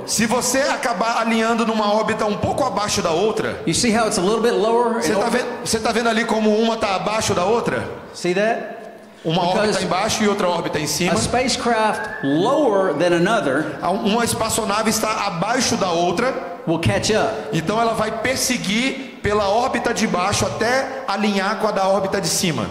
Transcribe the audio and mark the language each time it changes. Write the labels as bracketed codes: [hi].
[pt] se você acabar alinhando numa órbita um pouco abaixo da outra, [en] You see how it's a little bit lower? [pt] você está vendo ali como uma está abaixo da outra? [en] See that? [pt] Uma órbita [en] Because [pt] embaixo e outra órbita em cima. [en] a spacecraft lower than another [pt] Uma espaçonave está abaixo da outra, [en] will catch up. [pt] então ela vai perseguir pela órbita de baixo até alinhar com a da órbita de cima.